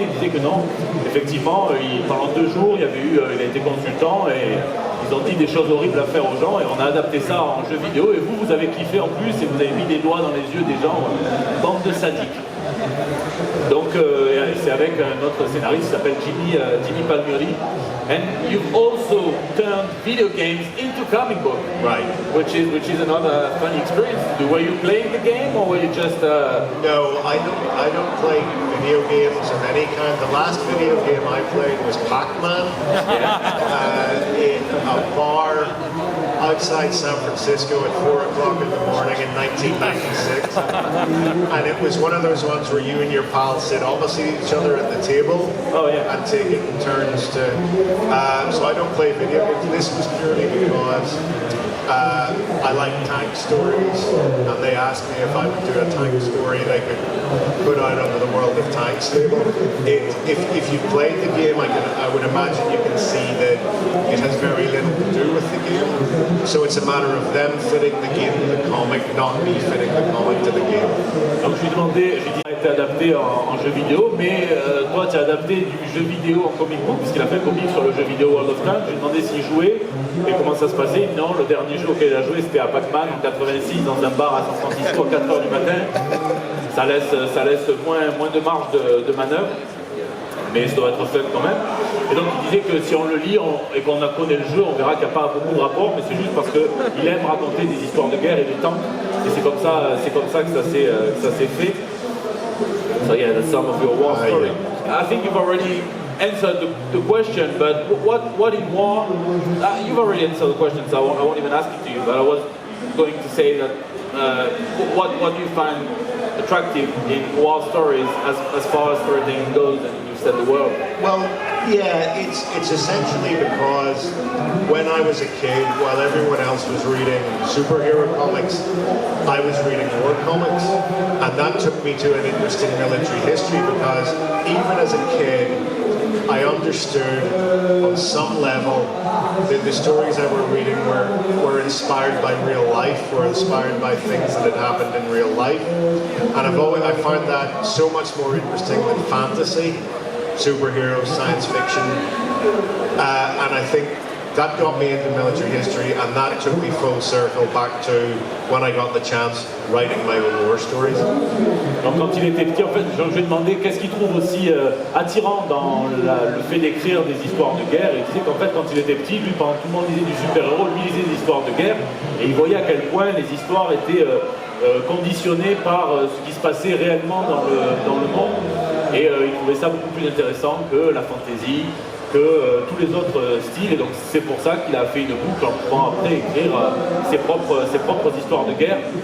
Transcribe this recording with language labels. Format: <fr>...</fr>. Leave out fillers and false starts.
<fr>Il disait que non, effectivement, pendant 2 jours, il a été consultant, et ils ont dit des choses horribles à faire aux gens, et on a adapté ça en jeu vidéo, et vous avez kiffé en plus, et vous avez mis des doigts dans les yeux des gens, bande de sadiques. Donc c'est avec un autre scénariste qui s'appelle Jimmy Palmieri.</fr> <en>And you've also turned video games into comic book, right? Which is another funny experience. Were you playing the game, or were you just? No, I don't play video games of any kind. The last video game I played was Pac-Man in a bar outside San Francisco at 4 o'clock in the morning in 1996, and it was one of those ones where you and your pals sit opposite each other at the table and take it in turns to. So I don't play video games. This was purely because I like tank stories, and they asked me if I would do a tank story they could put out onto the World of Tanks table. If you played the game, I would imagine you can see that it has very little to do with the game. So it's a matter of them fitting the game to the comic, not me fitting the comic to the game.</en> <fr>Donc je lui demandais, j'ai dit, il a été adapté en jeu vidéo, mais toi tu as adapté du jeu vidéo en comic book, puisqu'il a fait un comic sur le jeu vidéo World of Tanks. Je lui ai demandé s'il jouait et comment ça se passait. Non, le dernier jeu auquel il a joué, c'était à Pac-Man en 86 dans un bar à San Francisco à 4h du matin. Ça laisse moins de marge de manœuvre, mais ça doit être fun quand même. Et donc il disait que si on le lit et qu'on connaît le jeu, on verra qu'il n'y a pas beaucoup de rapport, mais c'est juste parce qu'il aime raconter des histoires de guerre et de tanks, et c'est comme ça que ça s'est fait.</fr> <en>So yeah, that's some of your war story. I think you've already answered the question, but what in war, you've already answered the question, so I won't even ask it to you, but I was going to say that what do you find attractive in war stories as far as storytelling goes, and you said the world? Well, yeah, it's essentially because when I was a kid, while everyone else was reading superhero comics, I was reading war comics, and that took me to an interesting military history because even as a kid, I understood on some level that the stories I were reading were inspired by real life, were inspired by things that had happened in real life, and I found that so much more interesting than fantasy, superheroes, science fiction, and I think that got me into military history, and that took me full circle back to when I got the chance writing my own war stories.</en> <fr>Donc quand il était petit, en fait, je lui ai demandé qu'est-ce qu'il trouve aussi attirant dans le fait d'écrire des histoires de guerre. Et il disait qu'en fait, quand il était petit, lui, pendant tout le monde lisait du super-héros, lui lisait des histoires de guerre, et il voyait à quel point les histoires étaient conditionnées par ce qui se passait réellement dans le monde, et il trouvait ça beaucoup plus intéressant que la fantaisie, que tous les autres styles, et donc c'est pour ça qu'il a fait une boucle en pouvant après écrire ses propres histoires de guerre.</fr>